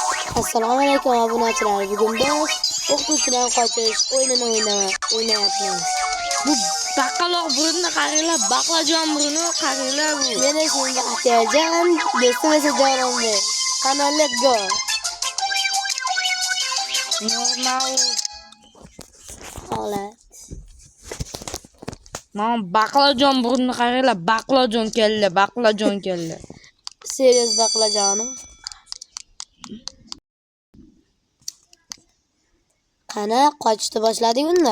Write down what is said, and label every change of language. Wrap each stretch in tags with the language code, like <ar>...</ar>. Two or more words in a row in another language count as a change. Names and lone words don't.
<uz>Assalomu alaykum obunachilar. Bugun biz o'qituvchidan qochish o'yinini o'ynayapmiz. Bu baqaloq burunni qaranglar, baqlajon burunni qaranglar bu. Men ismim Atiyajon, do'stim esa Jononbek. Qani,</uz> <en>let's go.</en> <uz>Normal. Holat. Mana baqlajon burunni qaranglar, baqlajon keldi. Serious baqlajoni. Qani, qochishni boshladik unda.</uz>